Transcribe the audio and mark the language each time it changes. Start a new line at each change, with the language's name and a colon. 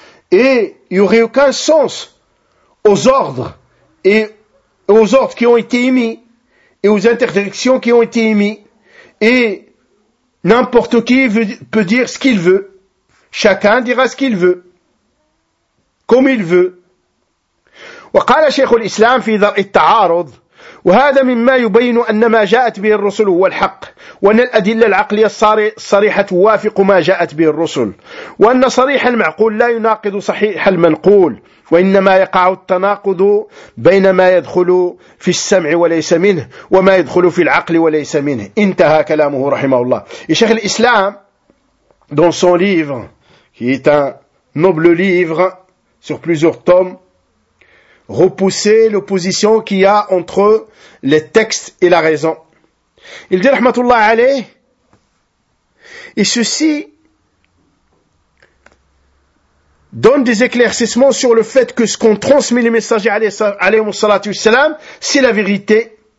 French: Et il n'y aurait aucun sens aux ordres et aux ordres qui ont été émis et aux interdictions qui ont été émises. Et n'importe qui peut dire ce qu'il veut. Chacun dira ce qu'il veut. Comme il veut.
Arabic: وقال شيخ الإسلام في درء التعارض وهذا مما يبين أن ما جاءت به الرسل هو الحق وأن الأدلة العقلية الصريحة توافق ما جاءت به الرسل وأن صريح المعقول لا يناقض صحيح المنقول وإنما يقع التناقض بين ما يدخل في السمع وليس منه وما يدخل في العقل وليس منه. انتهى كلامه رحمه الله.
French: شيخ الإسلام dans son livre qui est un noble livre sur plusieurs tomes repousser l'opposition qu'il y a entre les textes et la raison. Il dit,
Arabic: rahmatullah alayh,
French: et ceci donne des éclaircissements sur le fait que ce qu'ont transmis les messagers
Arabic: alayhi salatu wassalam,
French: c'est la vérité.